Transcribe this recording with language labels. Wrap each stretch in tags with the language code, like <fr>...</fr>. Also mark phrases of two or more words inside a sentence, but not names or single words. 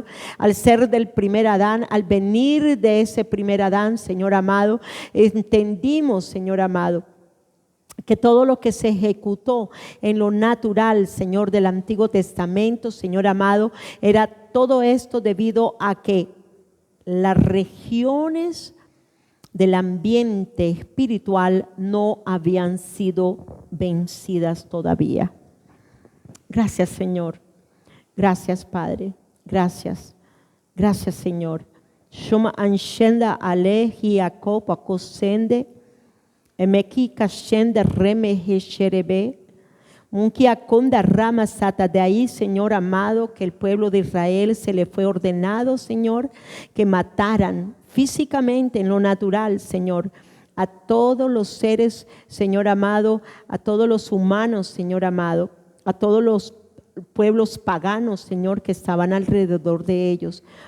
<es>Al ser del primer Adán, al venir de ese primer Adán, Señor amado, entendimos, Señor amado, que todo lo que se ejecutó en lo natural, Señor, del Antiguo Testamento, Señor amado, era todo esto debido a que las regiones del ambiente espiritual no habían sido vencidas todavía. Gracias, Señor. Gracias, Padre. Gracias. Gracias, Señor. Shoma anshenda alehi akopa kosende emeki kashenda reme hesherebe munkia konda rama sata. De ahí, Señor amado, que el pueblo de Israel se le fue ordenado, Señor, que mataran físicamente en lo natural, Señor, a todos los seres, Señor amado, a todos los humanos, Señor amado, a todos los pueblos paganos, Señor, que estaban alrededor de ellos.</es>